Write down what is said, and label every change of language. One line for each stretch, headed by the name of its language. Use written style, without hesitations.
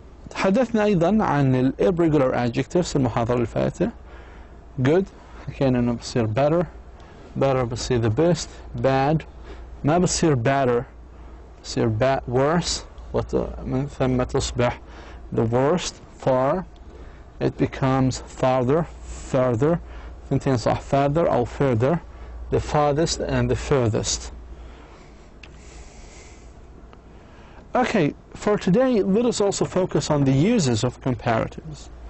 Arabic: تحدثنا أيضا عن ال irregular adjectives المحاضرة اللي فاتت. good حكينا أنه بصير better بصير the best. bad ما بصير better، بصير worse، ومن ثم تصبح the worst.
English: far it becomes further، ثنتين صح، farther أو further، the farthest and the furthest. Okay, for today, let us also focus on the uses of comparatives.